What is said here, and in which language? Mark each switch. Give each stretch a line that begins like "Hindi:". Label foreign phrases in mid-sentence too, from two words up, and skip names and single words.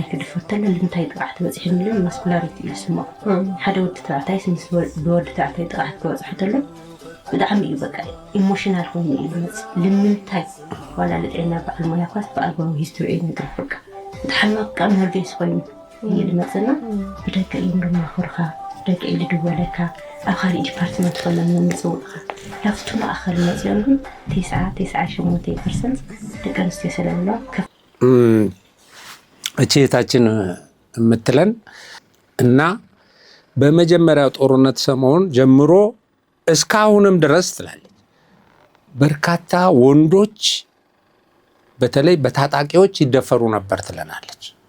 Tigrinya: ክድፈር ተሎ ንምንታይ ጥቃዕ ትበፂሕ የሚልን ማስኩላሪቲ እዩ ዝስምዖ። ሓደ ወዲ ተባዕታይ ምስ ብወዲ ተባዕታይ ጥቃዕ ክበፅሑ ተሎ ብጣዕሚ እዩ በቃ ኢሞሽናል ኮይኑ እዩ ዝመፅእ። ንምንታይ ዋላ ልጥዕና በዓል ሞያ ኳስ ብኣግባቡ ሂስትሪ እዩ ነገር በቃ ብጣዕሚ በቃ ነርቬስ ኮይኑ እዩ ዝመፅና። ብደቂ እዮም ድማኽርካ ደቂ ኢሉ ድወለካ ኣብ ካሊእ ዲፓርትመንት ከሎሞ ምፅውቕካ ላፍቱ ማእኸል መፅኦም ግን 98% ደቂ ኣንስትዮ ስለዘለዋ
Amharic: እቺ እህታችን የምትለን እና በመጀመሪያው ጦርነት ሰሞን ጀምሮ እስካሁንም ድረስ ትላለች በርካታ ወንዶች በተለይ በታጣቂዎች ይደፈሩ ነበር ትለናለች።